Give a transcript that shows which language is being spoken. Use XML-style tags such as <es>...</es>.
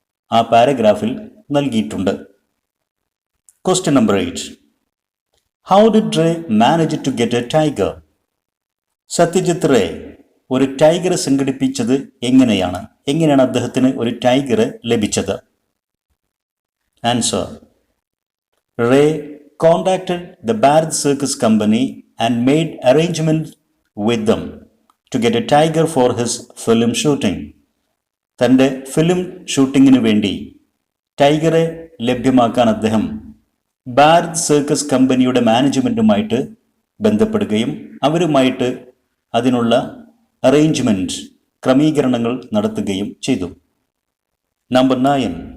<ml>ആ പാരഗ്രാഫിൽ നൽകിയിട്ടുണ്ട്. Question number 8.</ml> <en>How did Ray manage to get a tiger?</en> <ml>Satyajit ray ഒരു ടൈഗറെ സംഘടിപ്പിച്ചത് എങ്ങനെയാണ്? എങ്ങനെയാണ് അദ്ദേഹത്തിന് ഒരു ടൈഗറെ ലഭിച്ചത്?</ml> <en>Answer: Ray contacted the Bharat Circus Company and made arrangements with them to get a tiger for his film shooting.</en> <ml>തൻ്റെ film ഷൂട്ടിങ്ങിന് വേണ്ടി ടൈഗറെ ലഭ്യമാക്കാൻ അദ്ദേഹം ഭാരത് സർക്കസ് കമ്പനിയുടെ മാനേജ്മെൻറ്റുമായിട്ട് ബന്ധപ്പെടുകയും അവരുമായിട്ട് അതിനുള്ള അറേഞ്ച്മെൻറ്റ്, ക്രമീകരണങ്ങൾ നടത്തുകയും ചെയ്തു. നമ്പർ 9.</ml>